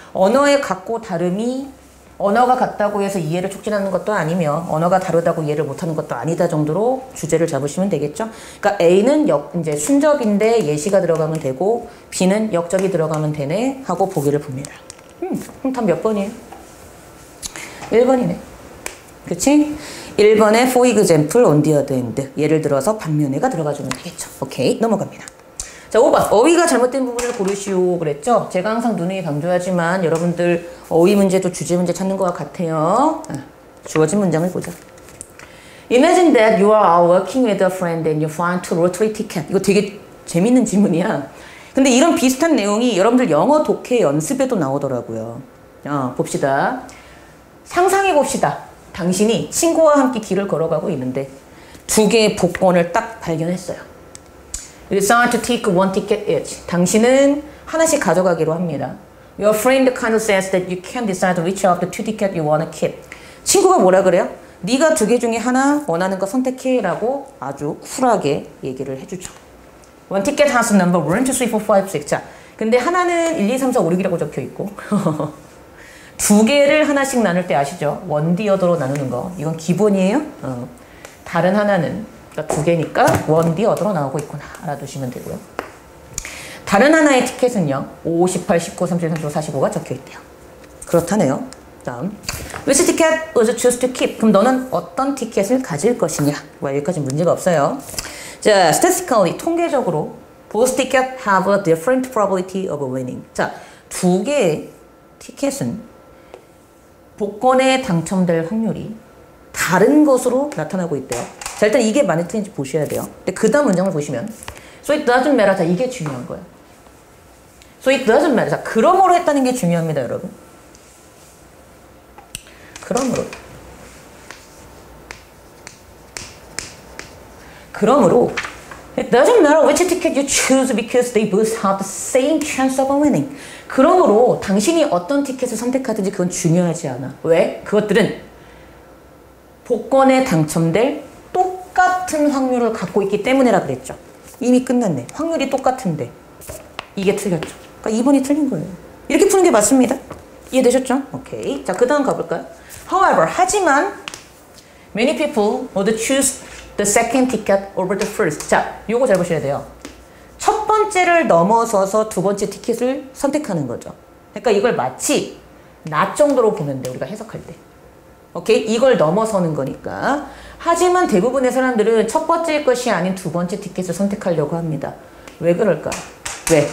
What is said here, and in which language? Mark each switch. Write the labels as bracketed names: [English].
[Korean] 언어의 같고 다름이 언어가 같다고 해서 이해를 촉진하는 것도 아니며 언어가 다르다고 이해를 못하는 것도 아니다 정도로 주제를 잡으시면 되겠죠? 그러니까 A는 이제 순접인데 예시가 들어가면 되고 B는 역접이 들어가면 되네 하고 보기를 봅니다. 그럼 답 몇 번이에요? 1번이네. 그치? [English] 1번에 for example, on the other hand. [Korean] 예를 들어서 반면에가 들어가주면 되겠죠. 오케이, 넘어갑니다. 자, 5번. 어휘가 잘못된 부분을 고르시오 그랬죠? 제가 항상 누누이 강조하지만 여러분들 어휘 문제도 주제 문제 찾는 것 같아요. 주어진 문장을 보자. [English] Imagine that you are working with a friend and you find two lottery tickets. [Korean] 이거 되게 재밌는 질문이야. 근데 이런 비슷한 내용이 여러분들 영어 독해 연습에도 나오더라고요. 봅시다. 상상해 봅시다. 당신이 친구와 함께 길을 걸어가고 있는데 두 개의 복권을 딱 발견했어요. [English] You decide to take one ticket each. [Korean] 당신은 하나씩 가져가기로 합니다. [English] Your friend kind of says that you can't decide which of the two tickets you want to keep. [Korean] 친구가 뭐라 그래요? 네가 두 개 중에 하나 원하는 거 선택해 라고 아주 쿨하게 얘기를 해주죠. [English] One ticket has a number 1, 2, 3, 4, 5, 6. [Korean] 자, 근데 하나는 1, 2, 3, 4, 5, 6이라고 적혀 있고 두 개를 하나씩 나눌 때 아시죠? 원디어더로 나누는 거. 이건 기본이에요. 다른 하나는 그러니까 두 개니까 원디어더로 나오고 있구나. 알아두시면 되고요. 다른 하나의 티켓은요. 5, 18, 19, 37, 35, 45가 적혀 있대요. 그렇다네요. 다음. [English] Which ticket would you choose to keep? [Korean] 그럼 너는 어떤 티켓을 가질 것이냐? 여기까지 문제가 없어요. 자, statistically, 통계적으로 [English] Both tickets have a different probability of winning. [Korean] 자, 두 개의 티켓은 복권에 당첨될 확률이 다른 것으로 나타나고 있대요. 자, 일단 이게 맞는 틀린지 보셔야 돼요. 근데 그 다음 문장을 보시면 [English] So it doesn't matter. [Korean] 자, 이게 중요한 거예요. [English] So it doesn't matter. [Korean] 자, 그러므로 했다는 게 중요합니다, 여러분. 그러므로 [English] It doesn't matter which ticket you choose because they both have the same chance of winning. [Korean] 그러므로 당신이 어떤 티켓을 선택하든지 그건 중요하지 않아. 왜? 그것들은 복권에 당첨될 똑같은 확률을 갖고 있기 때문에라 그랬죠. 이미 끝났네. 확률이 똑같은데 이게 틀렸죠. 그러니까 2번이 틀린 거예요. 이렇게 푸는 게 맞습니다. 이해되셨죠? 오케이. 자, 그 다음 가볼까요? [English] However, 하지만 many people would choose the second ticket over the first. [Korean] 자, 요거 잘 보셔야 돼요. 첫 번째를 넘어서서 두 번째 티켓을 선택하는 거죠. 그러니까 이걸 마치 나 정도로 보면 돼, 우리가 해석할 때. 오케이? 이걸 넘어서는 거니까. 하지만 대부분의 사람들은 첫 번째 것이 아닌 두 번째 티켓을 선택하려고 합니다. 왜 그럴까? 왜?